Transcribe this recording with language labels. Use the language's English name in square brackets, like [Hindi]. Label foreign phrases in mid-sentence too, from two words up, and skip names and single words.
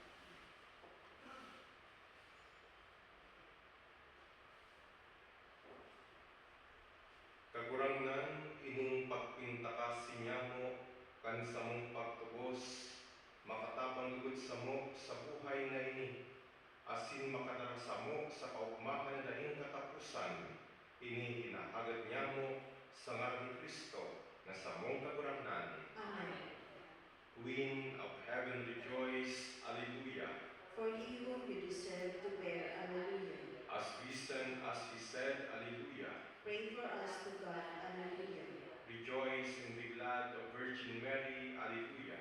[Bikol] Kagurangan ining pagpintaka sinyamo kan sa mong pagtubos, makatabang lugod sa mo sa buhay na ini, asin makadarasa mo sa kaugmahan na daing katapusan, ini hinahagad niya mo sa ngalan ni Kristo na sa mong kagurangan. Amen. [English] Queen of heaven, rejoice, Alleluia. For he whom you deserve to bear, Alleluia. As risen as he said, Alleluia. Pray for us to God, Alleluia. Rejoice and be glad, O Virgin Mary, Alleluia.